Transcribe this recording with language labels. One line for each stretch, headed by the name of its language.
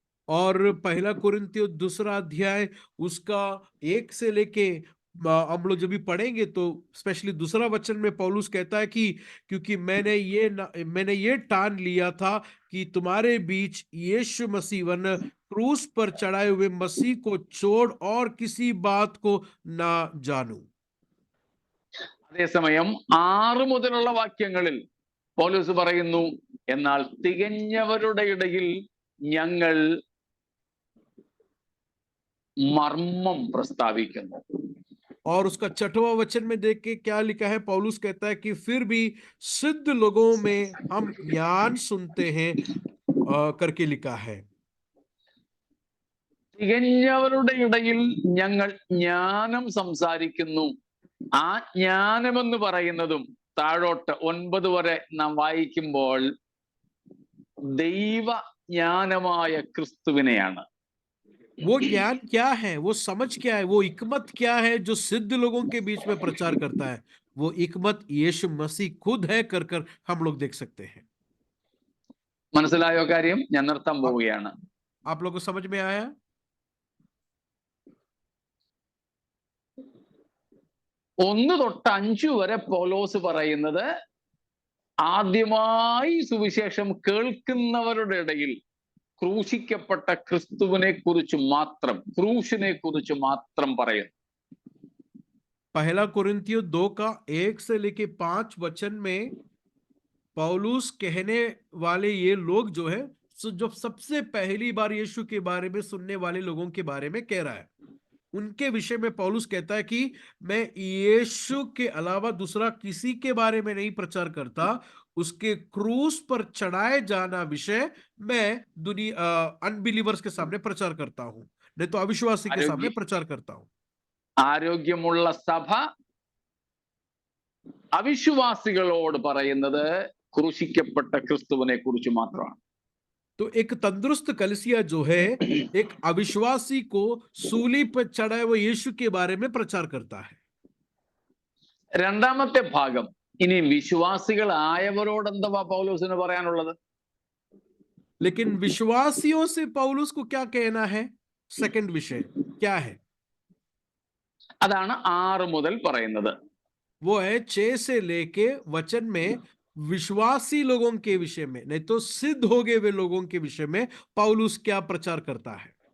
Hindi: और पहला कुरिन्थियों 2 अध्याय उसका 1 से लेके हम लोग जब भी पढ़ेंगे तो स्पेशली 2 वचन में पौलुस कहता है कि क्योंकि मैंने ये ठान लिया था कि तुम्हारे बीच यीशु मसीह वन क्रूस पर चढ़ाए हुए मसीह को छोड़ और किसी बात को ना जानूं।
Malayalam: അതേസമയം 6 മുതലുള്ള വാക്യങ്ങളിൽ പൗലോസ് പറയുന്നു, എന്നാൽ തികഞ്ഞവരുടെ ഇടയിൽ ഞങ്ങൾ മർമ്മം പ്രസ്താവിക്കുന്നു.
Hindi: और उसका 6वां वचन में देख के क्या लिखा है, पौलुस कहता है कि फिर भी सिद्ध लोगों में हम ज्ञान सुनते हैं करके लिखा है।
Malayalam: തികഞ്ഞവരുടെ ഇടയിൽ ഞങ്ങൾ ജ്ഞാനം സംസാരിക്കുന്നു. ആ ജ്ഞാനമെന്ന് പറയുന്നതും താഴോട്ട് 9 വരെ നാം വായിക്കുമ്പോൾ ദൈവ ജ്ഞാനമായ ക്രിസ്തുവിനെയാണ്.
Hindi: वो ज्ञान क्या है, वो समझ क्या है, वो हिकमत क्या है जो सिद्ध लोगों के बीच में प्रचार करता है? वो हिकमत यीशु मसीह खुद है कर हम लोग देख सकते हैं।
Malayalam: മനസ്സിലായോ കാര്യം? ഞാൻ നിർത്താൻ പോവുകയാണ്.
Hindi: आप लोगों को समझ में आया?
Malayalam: 1 തൊട്ട് 5 വരെ പൗലോസ് പറയുന്നത് ആദ്യമായി സുവിശേഷം കേൾക്കുന്നവരുടെ ഇടയിൽ ക്രൂശിക്കപ്പെട്ട ക്രിസ്തുവിനെ കുറിച്ച് മാത്രം, ക്രൂശിനെ കുറിച്ച് മാത്രം പറയുന്നു.
Hindi: पहला कुरिन्थियों 2 का 1 से लेके 5 वचन में पौलुस कहने वाले ये लोग जो है जो सबसे पहली बार यीशु के बारे में सुनने वाले लोगों के बारे में कह रहा है, उनके विषय में पौलुस कहता है कि मैं यीशु के अलावा दूसरा किसी के बारे में नहीं प्रचार करता, उसके क्रूस पर चढ़ाए जाना विषय मैं दुनिया अनबिलीवर्स के सामने प्रचार करता हूं, नहीं तो अविश्वासी के सामने प्रचार करता हूं।
Malayalam: ആരോഗ്യമുള്ള സഭ അവിശ്വാസികളോട് പറയുന്നത് ക്രൂശിക്കപ്പെട്ട ക്രിസ്തുവിനെ കുറിച്ച് മാത്രമാണ്.
Hindi: तो एक तंदुरुस्त कलीसिया जो है एक अविश्वासी को सूली पर चढ़ाए हुए यीशु के बारे में प्रचार करता है।
Malayalam: രണ്ടാമത്തെ ഭാഗം, ഇനി വിശ്വാസികളായവരോട് എന്താ പൗലോസിന് പറയാനുള്ളത്?
Hindi: लेकिन विश्वासियों से पौलुस को क्या कहना है? सेकंड विषय क्या है?
Malayalam: അതാണ് 6 മുതൽ പറയുന്നത്.
Hindi: वो है 6 से लेके वचन में विश्वासी लोगों के विषय में, नहीं तो सिद्ध हो गए वे लोगों के विषय में पौलुस क्या प्रचार करता है?